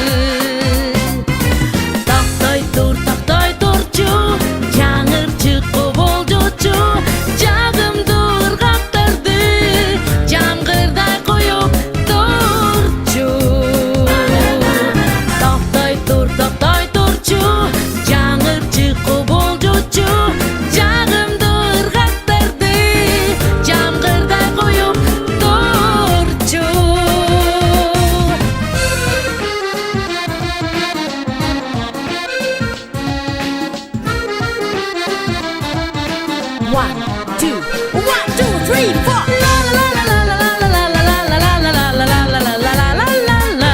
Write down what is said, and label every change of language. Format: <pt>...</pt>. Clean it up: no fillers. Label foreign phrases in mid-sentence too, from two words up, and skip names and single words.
<ky>Токтой турчу, жаңырчы кубулжучу, жагымды ыргактарды жамгырдай коюп турчу. Токтой турчу, жаңырчы кубулжучу, жагымды ыргактарды жамгырдай коюп турчу.</ky> <en>One, two, 3, 4. La la la la la la la la la la la la la la la la la la la la.</en>